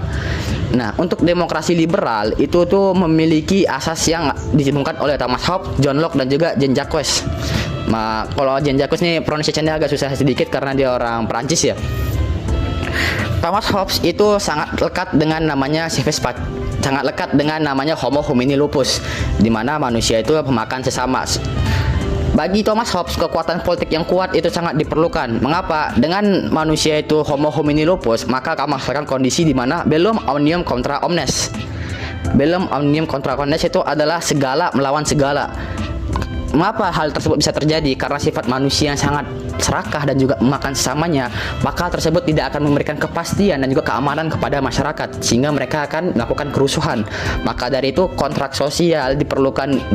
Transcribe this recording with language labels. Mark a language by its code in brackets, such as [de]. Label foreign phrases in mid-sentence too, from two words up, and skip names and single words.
[id] Nah, untuk demokrasi liberal itu tuh memiliki asas yang ditemukan oleh Thomas Hobbes, John Locke, dan juga Jean Jacques. Nah, kalau Jean Jacques nih pronunciation-nya agak susah sedikit karena dia orang Perancis ya. Thomas Hobbes itu sangat lekat dengan namanya sangat lekat dengan namanya [la] Homo homini lupus, [id] di mana manusia itu pemakan sesama. Bagi Thomas Hobbes, kekuatan politik yang kuat itu sangat diperlukan. Mengapa? Dengan manusia itu [la] Homo homini lupus, [id] maka akan menghasilkan kondisi di mana [la] bellum omnium contra omnes. Bellum omnium contra omnes [id] itu adalah segala melawan segala. Mengapa hal tersebut bisa terjadi? Karena sifat manusia yang sangat serakah dan juga memakan sesamanya, maka tersebut tidak akan memberikan kepastian dan juga keamanan kepada masyarakat, sehingga mereka akan melakukan kerusuhan. Maka dari itu kontrak sosial diperlukan.